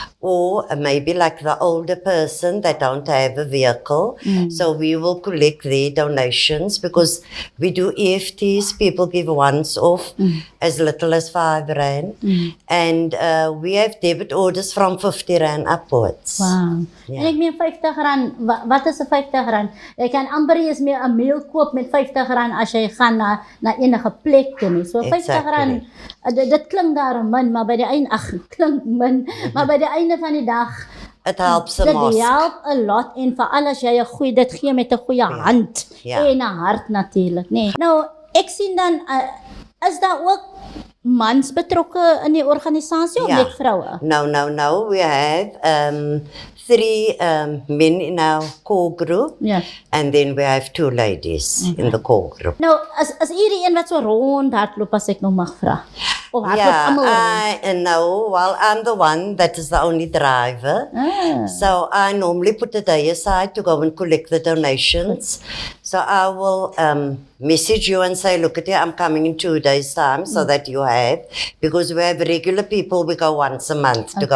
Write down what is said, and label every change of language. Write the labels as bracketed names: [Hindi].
[English] or maybe like the older person that don't have a vehicle. So we will collect their donations, because we do EFTs, people give once off as little as 5 rand, and we have debit orders from 50 rand upwards. Wow. [Afrikaans] Ja. En ek meen 50 rand, wat is 'n 50 rand? Jy kan amper eens meer 'n meal koop met 50 rand as jy gaan na enige plek toe nie. So 50 rand, dit klink daarom min, maar by die einde, klink min, maar by die einde van die dag, [English] It helps a [Afrikaans] dit [English] mosque. help a lot, [Afrikaans] en veral as jy 'n goeie, dit gee met 'n goeie hand, Ja. en 'n hart natuurlik, nee. Nou, ek sien dan, is daar ook mans betrokke in die organisasie of Ja. net vroue? [English] No. We have 3 men in our core group, [Afrikaans] Ja. [English] and then we have 2 ladies in the core group. [Afrikaans] Nou, is u die een wat so rond hardloop, as ek nog mag vra? Of hardloop almal rond? [English] No, well, I'm the one that is the only driver. So I normally put a day aside to go and collect the donations. So I will message you and say, look at it, I'm coming in 2 days' time, so that you have, because we have regular people, we go once a month to go